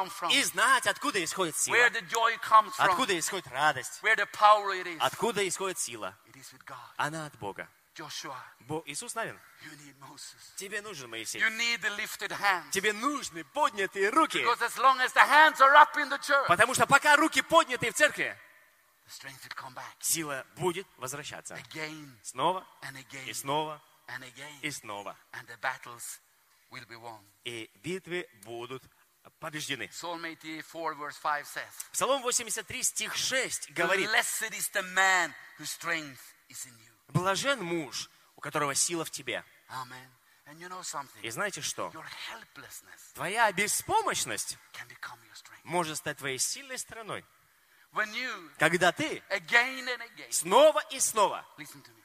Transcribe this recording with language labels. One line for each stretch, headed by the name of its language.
Russian: И знать, откуда исходит сила.
English: Where the joy comes from.
Russian: Откуда исходит радость.
English: Where the power it is.
Russian: Откуда исходит сила.
English: It is with God.
Russian: Она от Бога.
English: Joshua,
Russian: Иисус Навин,
English: you need Moses.
Russian: Тебе нужен Моисей.
English: You need the lifted hands.
Russian: Тебе нужны поднятые руки.
English: Because as long as the hands are up in the church,
Russian: потому что пока руки подняты в церкви,
English: strength will come back.
Russian: Сила будет возвращаться.
English: Again,
Russian: снова
English: and again,
Russian: и снова
English: and again,
Russian: и снова.
English: And the battles will be won.
Russian: И битвы будут побеждены.
English: Psalm 84, verse 5 says,
Russian: Псалом 83, стих 6 говорит,
English: blessed is the man whose strength is in you.
Russian: Блажен муж, у которого сила в тебе.
English: Amen. And you know something?
Russian: И знаете что?
English: Your helplessness,
Russian: твоя беспомощность,
English: can become your strength.
Russian: Может стать твоей сильной стороной.
English: When you,
Russian: когда ты
English: again and again,
Russian: снова и снова,
English: listen to me,